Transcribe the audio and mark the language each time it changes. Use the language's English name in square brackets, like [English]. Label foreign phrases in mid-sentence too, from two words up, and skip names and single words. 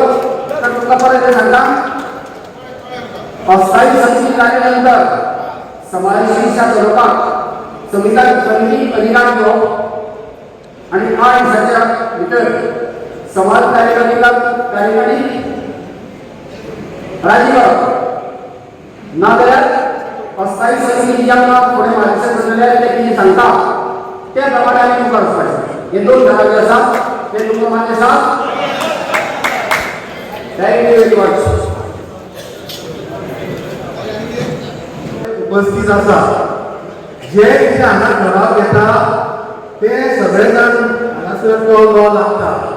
[Marathi] तर तुला परत सांगा अस्थायी समिती झाल्यानंतर समाजाची दिशा ठरवतात समिती अधिकार घेऊ आणि 8 दिवसाच्या भीतर समाज कार्यकर्ती राजी करा. [Konkani] ना जाल्यार अस्थायी समिती ज्यांना पुढे मार्गदर्शन करतले ते कितें सांगता त्या प्रमाणे आमी मुखार वचपाचें. हे 2 ठराव जे आसा ते तुमकां मान्य आसा. [English] thank you very much. [Konkani] उपस्थित आसा जे कितें हांगा ठराव घेता ते सगळे जाण हांगासर तो लो लागता.